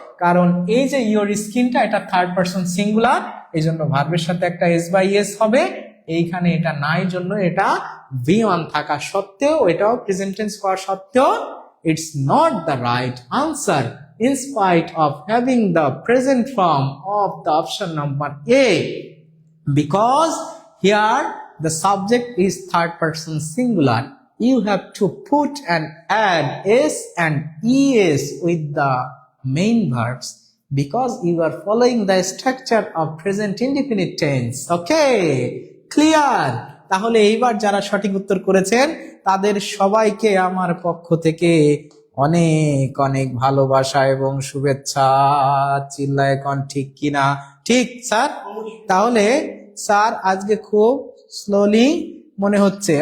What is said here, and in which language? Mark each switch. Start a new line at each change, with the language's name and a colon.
Bangla: কারণ এই যে ইওর স্কিনটা, এটা থার্ড পারসন সিঙ্গুলার, এই জন্য ভার্বের সাথে একটা এস বাই এস হবে। এইখানে এটা নাই জন্য এটা V1 থাকা সত্ত্বেও, এটাও প্রেজেন্ট টেন্স হওয়া সত্ত্বেও,
English: it's not the right answer in spite of having the present form of the option number A, because here the subject is third person singular. You have to put and add s and es with the main verbs because you are following the structure of present indefinite tense. Okay, clear?
Bangla: তাহলে এইবার যারা সঠিক উত্তর করেছেন তাদের সবাইকে আমার পক্ষ থেকে অনেক অনেক ভালোবাসা এবং শুভেচ্ছা। চিল্লায় কোন ঠিক কিনা? ঠিক স্যার? তাহলে স্যার আজকে খুব স্লোলি মনে হচ্ছে।